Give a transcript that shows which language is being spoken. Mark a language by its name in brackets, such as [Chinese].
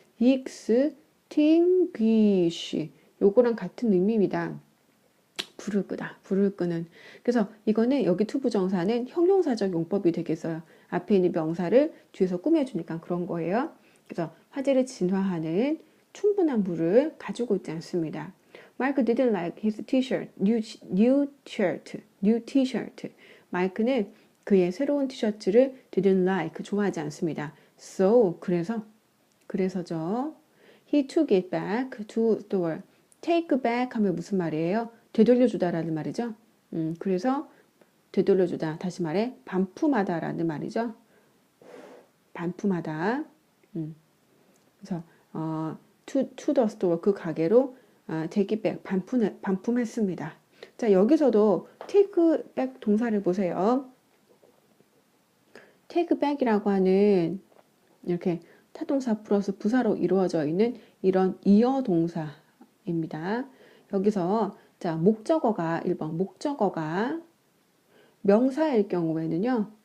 [Korean] extinguish 요거랑 같은 의미입니다. 불을 끄다, 불을 끄는. 그래서 이거는 여기 투부정사는 형용사적 용법이 되겠어요. 앞에 있는 명사를 뒤에서 꾸며주니까 그런 거예요. 그래서 화재를 진화하는 충분한 물을 가지고 있지 않습니다. [English] Mark didn't like his t-shirt, new t-shirt. [Korean] 마이크는 그의 새로운 티셔츠를 [English] didn't like, [Korean] 좋아하지 않습니다. [English] So, [Korean] 그래서죠. [English] He took it back to store. [Korean] take back 하면 무슨 말이에요? 되돌려주다라는 말이죠. 그래서 되돌려주다, 다시 말해 반품하다라는 말이죠. 반품하다. 그래서 [English] to the store, [Korean] 그 가게로 [English] take it back, [Korean] 반품했습니다. 자, 여기서도 take back 동사를 보세요. take back이라고 하는 이렇게 타동사 플러스 부사로 이루어져 있는 이런 이어 동사입니다. 여기서 자, 목적어가 1번 목적어가 명사일 경우에는요.